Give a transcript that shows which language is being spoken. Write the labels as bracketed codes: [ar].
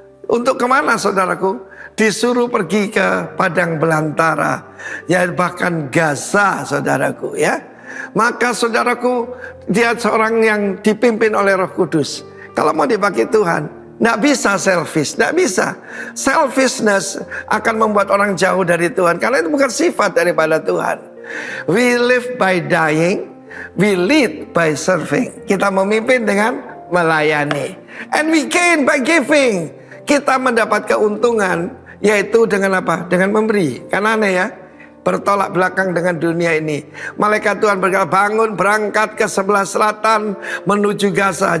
[id] Untuk kemana saudaraku? Disuruh pergi ke padang belantara, ya bahkan Gaza saudaraku ya. Maka saudaraku, dia seorang yang dipimpin oleh Roh Kudus. Kalau mau dipakai Tuhan, tidak bisa selfish, tidak bisa. Selfishness akan membuat orang jauh dari Tuhan, karena itu bukan sifat daripada Tuhan. [en] We live by dying, we lead by serving. [id] Kita memimpin dengan melayani. [en] And we gain by giving. [id] Kita mendapat keuntungan, yaitu dengan apa? Dengan memberi. Kan aneh ya? Bertolak belakang dengan dunia ini. Malaikat Tuhan berkata, bangun, berangkat ke sebelah selatan menuju Gaza.